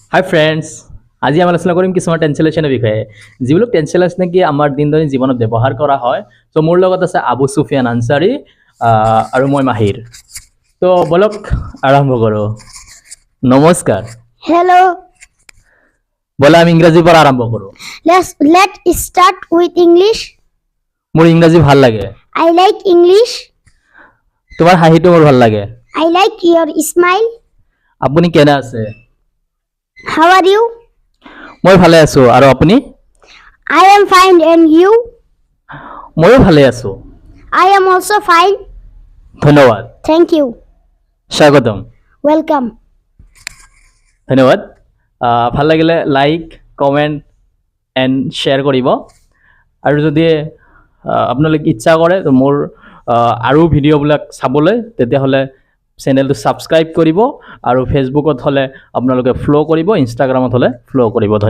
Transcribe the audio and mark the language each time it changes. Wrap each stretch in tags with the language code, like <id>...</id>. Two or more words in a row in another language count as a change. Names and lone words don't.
<as>হাই ফ্ৰেণ্ডছ, আজি আমি আলোচনা কৰিম কিছুমান ট্ৰেঞ্চলেশ্যনৰ বিষয়ে যিবিলাক ট্ৰেঞ্চলেশ্যন নেকি আমাৰ দিনদৈনিক জীৱনত ব্যৱহাৰ কৰা হয়। ত' মোৰ লগত আছে আবু সুফিয়ান আনচাৰী আৰু মই মাহিৰ। তো বলক আৰম্ভ কৰোঁ। নমস্কাৰ।</as> <en>Hello,</en> <as>ব'লা আমি ইংৰাজীৰ পৰা আৰম্ভ কৰোঁ।</as> <en>let's start with English.</en> <as>মোৰ ইংৰাজী ভাল লাগে।</as> <en>I like English.</en> <as>তোমাৰ হাঁহিটো মোৰ ভাল লাগে।</as> <en>I like your smile.</en> <as>আপুনি কেনে আছে?</as> <en>How are you?</en> <as>মই ভালে আছোঁ। আৰু আপুনি?</as> <en>I am fine, and you?</en> <as>ময়ো ভালে আছোঁ।</as> <en>I am also fine.</en> <as>ধন্যবাদ।</as> <en>Thank you.</en> <as>স্বাগতম।</as> <en>Welcome.</en> <as>ধন্যবাদ। ভাল লাগিলে</as> <en>like, comment and share</en> <as>কৰিব। আৰু যদি আপোনালোকে ইচ্ছা কৰে তো মোৰ আৰু ভিডিঅ'বিলাক চাবলৈ, তেতিয়াহ'লে চেনেলটো ছাবস্ক্ৰাইব কৰিব আৰু ফেচবুকত হ'লে আপোনালোকে ফ'ল' কৰিব, ইনষ্টাগ্ৰামত হ'লে ফ'ল' কৰিব।</as>